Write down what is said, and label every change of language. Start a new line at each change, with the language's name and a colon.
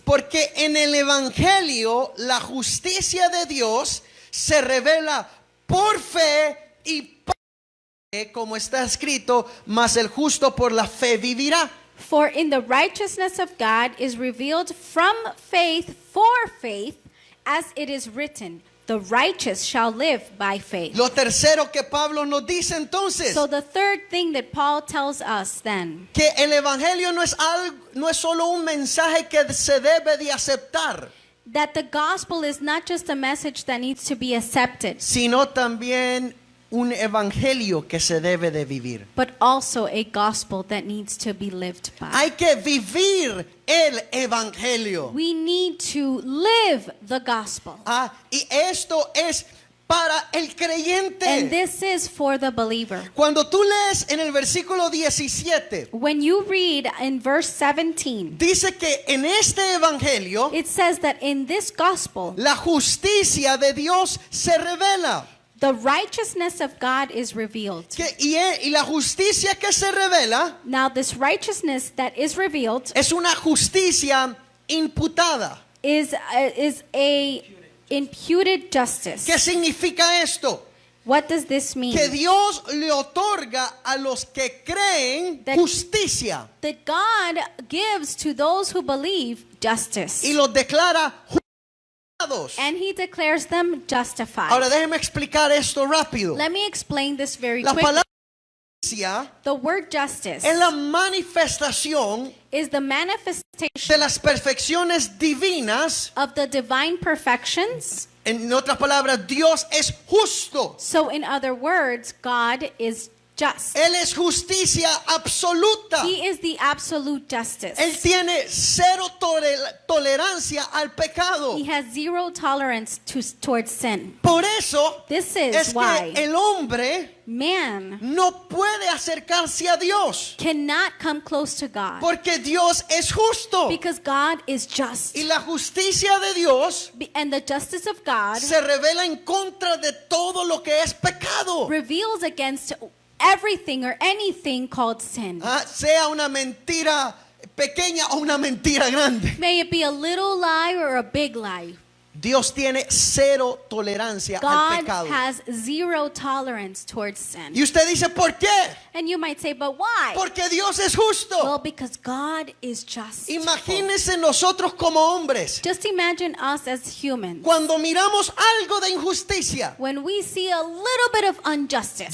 Spanish: porque en el evangelio la justicia de Dios se revela por fe y por fe, como está escrito, mas el justo por la fe vivirá.
English: For in the righteousness of God is revealed from faith for faith, as it is written, the righteous shall live by faith.
Spanish: Lo tercero que Pablo nos dice entonces,
English: So the third thing that Paul tells us then,
Spanish: que el evangelio no es solo un mensaje que se debe de aceptar,
English: that the gospel is not just a message that needs to be accepted,
Spanish: sino también un evangelio que se debe de vivir.
English: but also a gospel that needs to be lived by.
Spanish: Hay que vivir el evangelio.
English: We need to live the gospel.
Spanish: Y esto es para el creyente.
English: And this is for the believer.
Spanish: Cuando tú lees en el versículo 17,
English: When you read in verse 17,
Spanish: dice que en este evangelio
English: it says that in this gospel,
Spanish: la justicia de Dios se revela.
English: the righteousness of God is revealed.
Spanish: Y la justicia que se revela
English: Now, this righteousness that is revealed
Spanish: es una justicia imputada.
English: is a imputed justice.
Spanish: ¿Qué significa esto?
English: What does this mean?
Spanish: Que Dios le otorga a los que creen
English: That-
Spanish: justicia
English: That God gives to those who believe justice,
Spanish: y los declara justificados.
English: and He declares them justified.
Spanish: Ahora déjeme explicar esto rápido.
English: Let me explain this very
Spanish: La
English: quickly.
Spanish: palabra justicia
English: The word justice
Spanish: es la manifestación
English: is the manifestation
Spanish: de las perfecciones divinas.
English: of the divine perfections.
Spanish: En otras palabras, Dios es justo.
English: So, in other words, God is just.
Spanish: Él es justicia absoluta.
English: He is the absolute justice.
Spanish: Él tiene cero tolerancia al pecado.
English: He has zero tolerance towards sin.
Spanish: Por eso
English: This is
Spanish: es
English: why
Spanish: que el hombre
English: man
Spanish: no puede acercarse a Dios,
English: cannot come close to God,
Spanish: porque Dios es justo.
English: because God is just.
Spanish: Y la justicia de Dios
English: And the justice of God
Spanish: se revela en contra de todo lo que es pecado.
English: reveals against everything or anything called sin.
Spanish: Sea una mentira pequeña o una mentira grande.
English: May it be a little lie or a big lie.
Spanish: Dios tiene cero tolerancia al
English: God
Spanish: pecado.
English: has zero tolerance towards sin.
Spanish: Y usted dice, ¿por qué?
English: And you might say, but why?
Spanish: Porque Dios es justo.
English: Well, because God is just.
Spanish: Imagínense nosotros como hombres,
English: Just imagine us as humans.
Spanish: cuando miramos algo de injusticia,
English: When we see a little bit of injustice,